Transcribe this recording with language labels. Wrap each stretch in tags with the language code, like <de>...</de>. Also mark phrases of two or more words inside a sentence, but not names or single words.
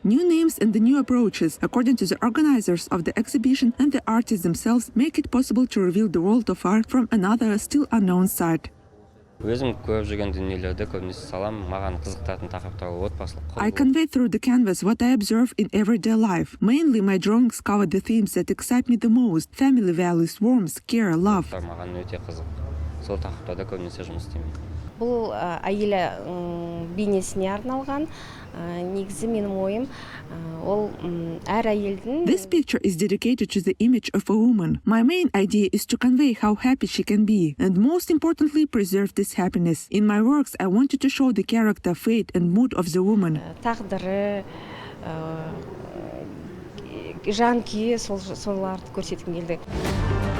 <en>New names and the new approaches, according to the organizers of the exhibition and the artists themselves, make it possible to reveal the world of art from another still unknown side. I convey through the canvas what I observe in everyday life. Mainly my drawings cover the themes that excite me the most: family values, warmth, care, love.</en> <kk>Бұл әйелі бейнесіне арналған. Негізі менің ойым, ол әр әйелдің.</kk> <en>This picture is dedicated to the image of a woman. My main idea is to convey how happy she can be, and most importantly, preserve this happiness. In my works, I wanted to show the character, fate, and mood of the woman.</en> <kk>Тағдыры, жан күйі, соларды көрсеткім келді.</kk>